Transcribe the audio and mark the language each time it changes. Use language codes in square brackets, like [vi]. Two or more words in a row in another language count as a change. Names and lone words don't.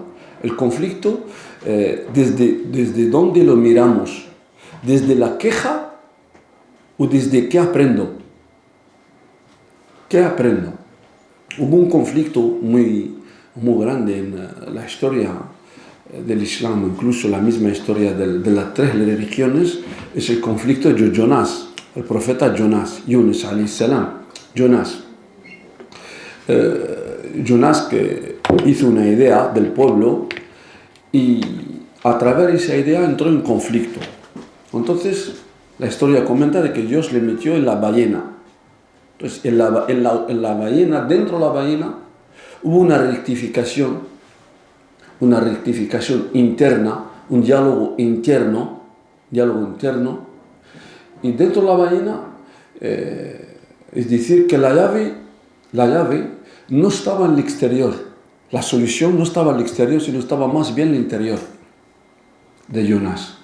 [es] El conflicto, desde dónde lo miramos, desde la queja o desde qué aprendo. ¿Qué aprendo? Hubo un conflicto muy grande en la historia del Islam, incluso la misma historia de las tres religiones, es el conflicto de Jonás, el profeta Jonás, [ar] يونس عليه السلام. [es] Jonás. Jonás que hizo una idea del pueblo y a través de esa idea entró en conflicto. Entonces la historia comenta de que Dios le metió en la ballena. Entonces en la ballena, dentro de la ballena, hubo una rectificación interna, un diálogo interno, y dentro de la ballena, es decir, que la llave no estaba en el exterior, la solución no estaba en el exterior, sino estaba más bien en el interior de Jonás.